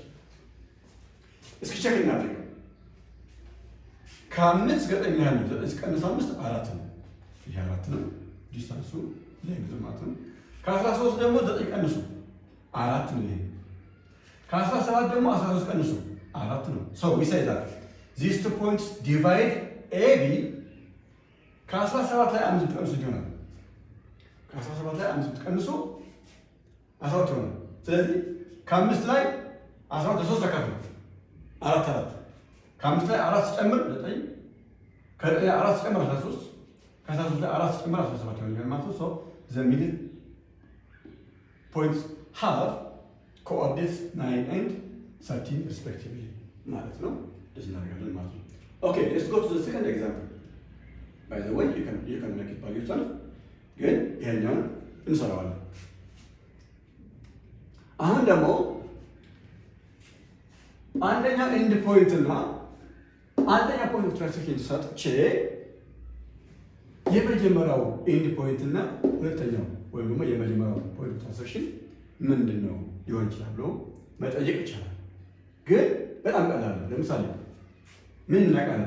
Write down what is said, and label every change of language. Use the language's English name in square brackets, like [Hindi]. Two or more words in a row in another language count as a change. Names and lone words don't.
[Amharic] እስኪ ቼክ እናድርግ። ከአምስት ዘጠኝ ያህል ነው። 9 ሲቀነስ 5 4 ነው። ይሄ 4 ነው ዲስታንሱ ሌንግዝ ማለት ነው። ከ13 ደግሞ 9 ቀንሱ 4 ነው። ይሄ ከ17 ደግሞ 13 ቀንሱ 4 ነው። [English] So we say that these two points divide AB. [Amharic] ከ17 ላይ 5 ብትቀንሱ ይሆናል። ከ17 ላይ 5 ብትቀንሱ 12 ይሆናል። ስለዚህ ከ5 ላይ 12 3 ተካፈሉ 4 ከ5 ላይ 4 ሲጨምር 9 ከ9 ላይ 4 ሲጨምር 13 ከ13 ላይ 4 ሲጨምር 17 ይሆናል ማለት ነው። [English] So the middle points have coordinates 9 and 13 respectively [Amharic] ማለት ነው። እንደዚህ እናደርጋለን ማለት ነው። [English] Okay, let's go to the second example. By the way, you can make it by yourself. [Amharic] ግን ይሄኛውን እንሰራዋለን። አሁን ደግሞ አንደኛ [English] end point [Amharic] እና አንደኛ [English] point translation [Amharic] ሰጥቼ የመጀመሪያው [English] end point [Amharic] እና ሁለተኛው ወይም ደግሞ የመጀመሪያው [English] point translation [Amharic] ምንድን ነው ሊሆን ይችላል ብሎ መጠየቅ ይቻላል። ግን በጣም ቀላል ነው። ለምሳሌ ምን እናውቃለን?